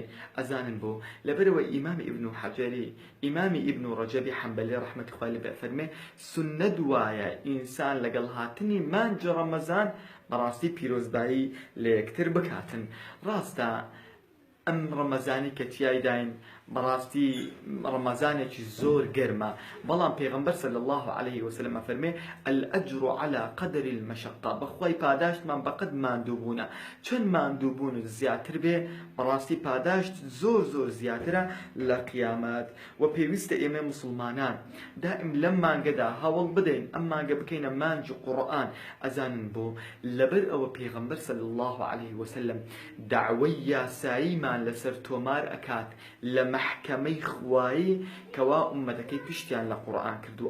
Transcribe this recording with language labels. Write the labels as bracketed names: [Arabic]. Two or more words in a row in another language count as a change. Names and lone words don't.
[Central Kurdish] ئەزانن بۆ لەبەرەوە ئیمامی ئیبن حەجەری، ئیمامی ئیبن ڕەجەبی حەمبەلی ڕەحمەتی خوای لێ فەرمێ سونەت وایە ئینسان لەگەڵ هاتنی مانجە ڕەمەزان بەڕاستی پیرۆزبایی لە یەکتر بکاتن. ڕاستە ئەم ڕەمەزانی کە تیایداین بەڕاستی ڕەمەزانێکی زۆر گەرمە، بەڵام پێغەمبەر [Arabic] صلی الله عليه وسلم [Central Kurdish] فەرمێ [Arabic] الأجر على قدر المشقة، [Central Kurdish] بەخوای پاداشتمان بەقەد ماندووبوونە. چۆن ماندووبوون زیاتر بێ بەڕاستی پاداشت زۆر زۆر زیاترە لە قیامەت. و پێویستە ئێمە موسڵمانان دائم لەم مانگەدا هەوڵ بدەین ئەم مانگە بکەینە مانجی قورئان. ئەزانن بۆ لەبەر ئەوە پێغەمبەر [Arabic] صلی الله عليه وسلم [Central Kurdish] دعوەی یاساییمان لەسەر تۆمار ئەکات لە محکەمەی خوایی کەوا ئومەتەکەی پشتیان لە قورئان کردو.